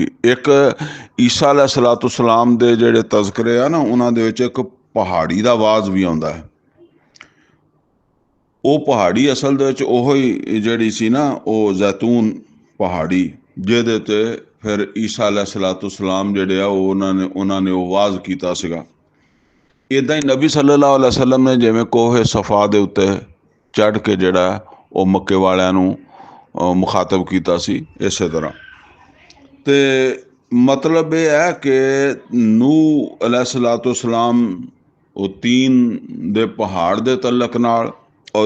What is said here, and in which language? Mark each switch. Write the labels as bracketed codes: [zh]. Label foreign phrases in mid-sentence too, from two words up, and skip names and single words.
[pa] ਇੱਕ ਈਸਾ अलैहिस्सलाम ਦੇ ਜਿਹੜੇ ਤਜ਼ਕਰੇ ਆ ਨਾ, ਉਹਨਾਂ ਦੇ ਵਿੱਚ ਇੱਕ ਪਹਾੜੀ ਦਾ ਆਵਾਜ਼ ਵੀ ਆਉਂਦਾ ਹੈ। ਉਹ ਪਹਾੜੀ ਅਸਲ ਦੇ ਵਿੱਚ ਉਹੋ ਹੀ ਜਿਹੜੀ ਸੀ ਨਾ, ਉਹ ਜ਼ੈਤੂਨ ਪਹਾੜੀ, ਜਿਹਦੇ ਤੇ ਫਿਰ ਈਸਾ अलैहिस्सलाम ਜਿਹੜੇ ਆ ਉਹ ਉਹਨਾਂ ਨੇ ਉਹ ਵਾਜ਼ ਕੀਤਾ ਸੀਗਾ। ਇੱਦਾਂ ਹੀ ਨਬੀ [ar] صلى الله عليه وسلم [pa] ਨੇ ਜਿਵੇਂ ਕੋਹ ਸਫਾ ਦੇ ਉੱਤੇ ਚੜ੍ਹ ਕੇ ਜਿਹੜਾ ਉਹ ਮੱਕੇ ਵਾਲਿਆਂ ਨੂੰ ਮੁਖਾਤਬ ਕੀਤਾ ਸੀ, ਇਸੇ ਤਰ੍ਹਾਂ। ਤੇ ਮਤਲਬ ਇਹ ਹੈ ਕਿ ਨੂਹ अलैहिस्सलाम ਉਹ ਤੀਨ ਦੇ ਪਹਾੜ ਦੇ ਤਲਕ ਨਾਲ ਔਰ